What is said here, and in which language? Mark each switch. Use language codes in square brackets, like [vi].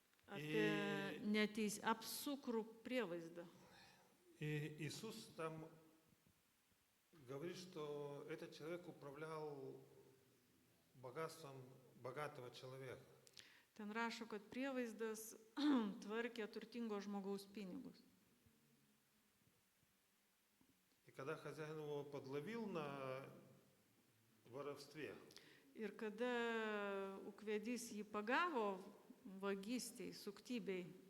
[lt] apie apsukrų prievaizdą. [ru] И Иисус там говорит, что этот человек управлял богатством богатого человека. [lt] Ten rašo, kad prievaizdas tvarkė turtingo žmogaus pinigus. [ru] И когда хозяин его подловил на воровстве, [lt] Ir kada ūkvedys jį pagavo vagystėj, suktybei,